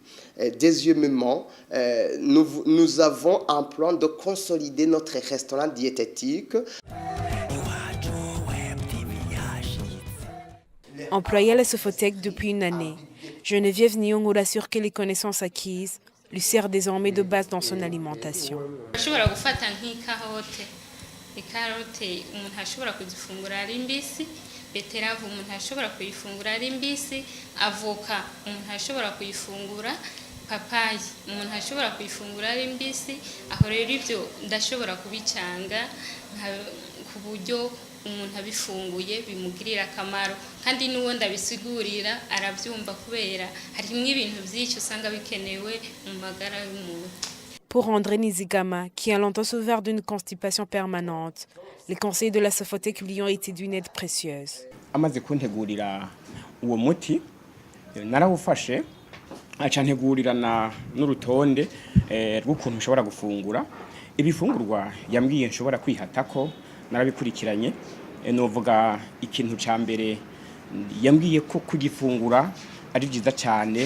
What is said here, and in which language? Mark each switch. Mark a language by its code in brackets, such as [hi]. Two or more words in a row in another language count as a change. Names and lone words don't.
[fr] Deuxièmement, nous avons un plan de consolider notre restaurant diététique. Employée à la Sofotec depuis une année, Geneviève Nyongo assure que les connaissances acquises lui servent désormais de base dans son alimentation. [rn] beterave umuntu ashobora kuyifungura ari mbisi, avoka umuntu ashobora kuyifungura, papayi umuntu ashobora kuyifungura ari mbisi. Aho rero ibyo ndashobora kubicanga ku buryo umuntu abifunguye bimugirira akamaro, kandi n'uwo ndabisigurira arabyumva kubera harimo ibintu byinshi usanga bikenewe mu magara y'umuntu. [fr] Pour André Nizigama, qui a longtemps souffert d'une constipation permanente, les conseils de la Sofotec lui ont été d'une aide précieuse. [rn] Amaze kuntegurira uwo muti narawufashe aca ntegurirana n'urutonde rw'ukuntu nshobora gufungura ibifungurwa yambwiye nshobora kwihatako. Narabikurikiranye novuga ikintu ca mbere yambwiye ko kugifungura ari byiza cyane.